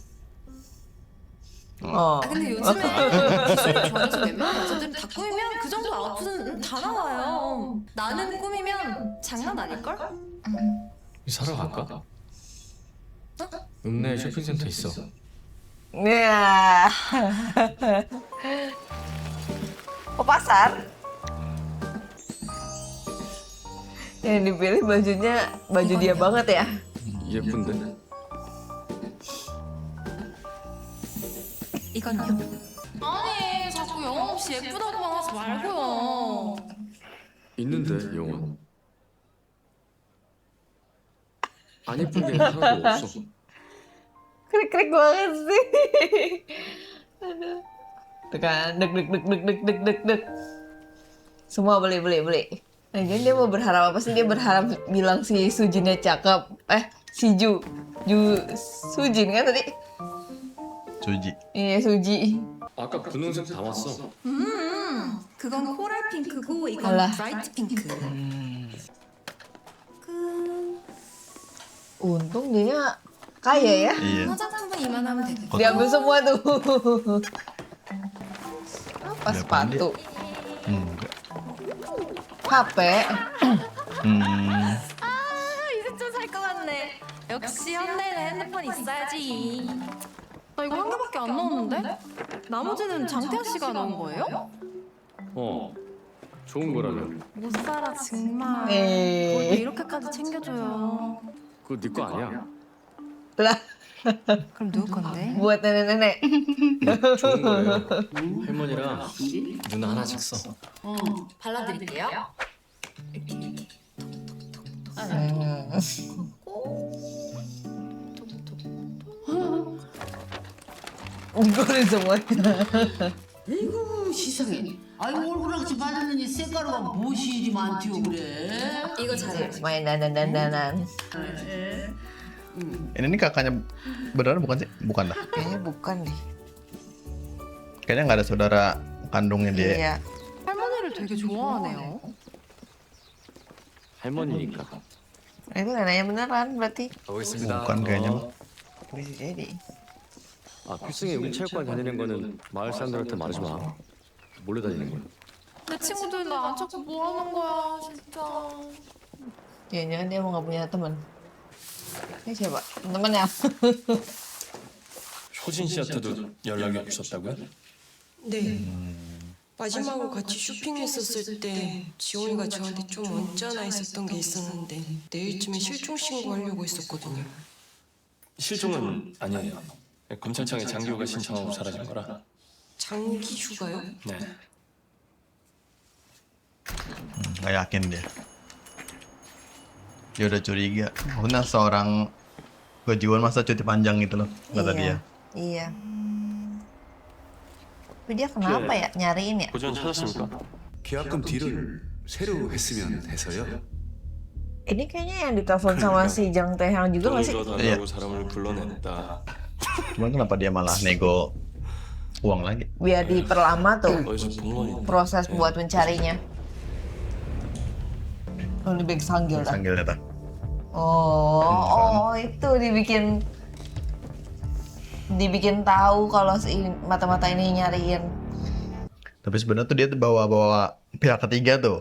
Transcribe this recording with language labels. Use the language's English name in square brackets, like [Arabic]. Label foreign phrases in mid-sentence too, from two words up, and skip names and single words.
[Korean] 근데 요즘에 기술이 좋아져서 웬만한 여자들은 다 꾸미면 그 정도 아웃풋은 다 나와요. 나는 꾸미면 장난 아닐걸? 사러 갈까? 읍내 쇼핑센터 있어. [Indonesian] Ya. Oh, pasar? Yang dipilih bajunya baju dia banget ya. [Korean] 예쁜데? 이건요? 아니 자꾸 영혼 없이 예쁘다고만 하지 말고요. 있는데 영원. 안 예쁜 게 하나도 없어. [Indonesian] Krik-krik banget sih. Aduh. Tuh kan, deg. Semua beli. Nah, jadi dia mau berharap apa sih? Dia berharap bilang si Sujinnya cakep. Si Sujin kan tadi? Suji. Iya, Suji. [Korean] 아까 분홍색 담았어. 그건 코랄 핑크고 이건 알라. 브라이트 핑크. [Indonesian] Untung dia kaya ya. Iya. [Korean] 화장품은 이만하면 되고. [Indonesian] Diambil semua tuh. Apa Dia sepatu? Enggak. HP. [Korean] 이제 좀 살 것 같네. 역시 현대에는 핸드폰 있어야지. 나 이거 한 개밖에 안 넣었는데? 나머지는 장태하 씨가 넣은 거예요? 좋은 거라면. 못 살아 정말. 에이. 뭘 이렇게까지 챙겨줘요. 그거 네 거 아니야. [Indonesian] Lah, [Korean] 그럼 누구 건데? [Indonesian] Buat nenek-nenek. [Korean] 좋은 거예요. 할머니랑 누나 하나씩 써. 발라드릴게요. [Indonesian] Digoreng semuanya. [Korean] 아이고 세상에. 아이고 얼굴같이 바르느니 색가루가 무엇이 이리 많디요 그래? 이거 잘해. [Indonesian] Main dandan-dandanan. Ini nih kakaknya beneran bukan sih? Bukan dah. Kayaknya bukan deh. Kayaknya nggak ada saudara kandungnya dia. Iya. [Korean] 할머니를 되게 좋아하네요. 할머니니까. [Indonesian] Itu neneknya beneran berarti. [Korean] 가보겠습니다. [Indonesian] Bukan kayaknya. Bisa jadi. [Korean] 아, 필승이 여기 체육관 다니는 거는 마을 사람들한테 말하지 마. 몰래 다니는 거야. 내 친구들 나 안 찾고 뭐 하는 거야 진짜. [Indonesian] Jangan-jangan dia mau nggak punya teman. Ini siapa? Temennya. [Korean] 효진 씨한테도 연락이 없었다고요? 네. 마지막으로 같이 쇼핑했었을 때 지원이가 저한테 좀 언짢아 있었던 게 있었는데 내일쯤에 실종 신고하려고 했었거든요. 실종은 아니에요. 검찰청에 장기호가 신청하고 사라진 거라. 장기 휴가요? 네. [Indonesian] Nggak yakin dia. Dia udah curiga. Maksudnya seorang kejiwaan masa cuti panjang gitu loh, kata dia. Iya. Tapi dia kenapa ya nyariin ya? [Korean] 고전 찾았습니까? 계약금 딜을 새로 했으면 해서요. [Indonesian] Ini kayaknya yang ditelepon sama si Jang Tae-hyung juga nggak sih? [Korean] 돈을 더 달라고 사람을 불러냈다. [Indonesian] Cuman kenapa dia malah nego uang lagi? Biar diperlama tuh [Korean] 어디서 본 거니? [Indonesian] proses buat mencarinya. Oh, di Big Sanggil dah. Sanggil datang. Oh, itu dibikin tahu kalau si mata-mata ini nyariin. Tapi sebenarnya tuh dia tuh bawa pihak ketiga tuh.